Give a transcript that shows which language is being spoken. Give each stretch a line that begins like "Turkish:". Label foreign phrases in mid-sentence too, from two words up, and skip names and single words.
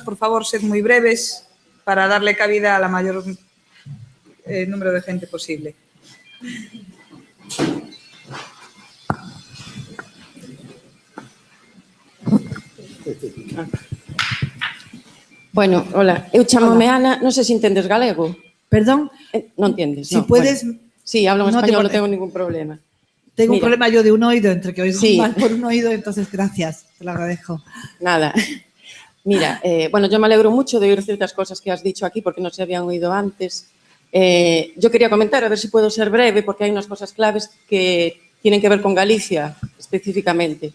Spanish: Por favor, sed muy breves para darle cabida a la mayor número de gente posible. Bueno, hola,
Galician: eu chamome Ana, non sei se entendes galego. Perdón. Non entiendes,
Spanish: Si puedes... Bueno. Sí, hablo en español, no tengo ningún problema. Tengo un problema yo de un oído, entre que oigo sí. mal por un oído, entonces gracias, te lo agradezco. Nada. Mira, bueno, yo me alegro mucho de oír ciertas cosas que has dicho aquí porque no se habían oído antes. Yo quería comentar, a ver si puedo ser breve, porque hay unas cosas claves que tienen que ver con Galicia específicamente.